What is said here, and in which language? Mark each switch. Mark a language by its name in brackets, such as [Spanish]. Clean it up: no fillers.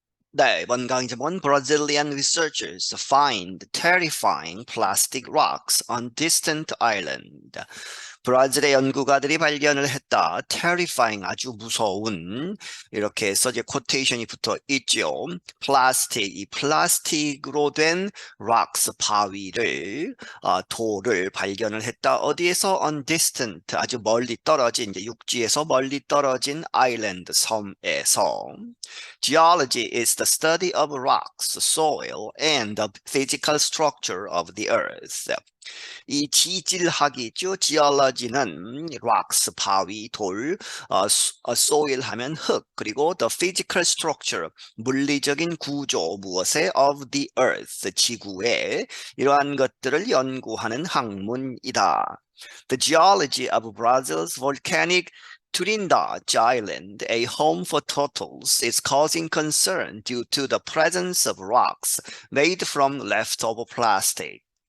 [Korean] 네, 이번 강의 제목은 [English] Brazilian researchers find terrifying plastic rocks on distant island. [Korean] 브라질의 연구가들이 발견을 했다. terrifying, 아주 무서운, 이렇게 해서 이제 코테이션이 붙어 있죠. 플라스틱, 이 플라스틱으로 된 rocks, 바위를, 돌을 발견을 했다. 어디에서? [English] on distant, [Korean] 아주 멀리 떨어진, 이제 육지에서 멀리 떨어진 island, 섬에서. [English] Geology is the study of rocks, soil, and the physical structure of the earth. [Korean] 이 지질학이죠. Geology는 rocks, 바위, 돌, soil 하면 흙, 그리고 [English] the physical structure, [Korean] 물리적인 구조, 무엇의? [English] of the earth, [Korean] 지구의 이러한 것들을 연구하는 학문이다. [English] The geology of Brazil's volcanic Trindade Island, a home for turtles, is causing concern due to the presence of rocks made from leftover plastic.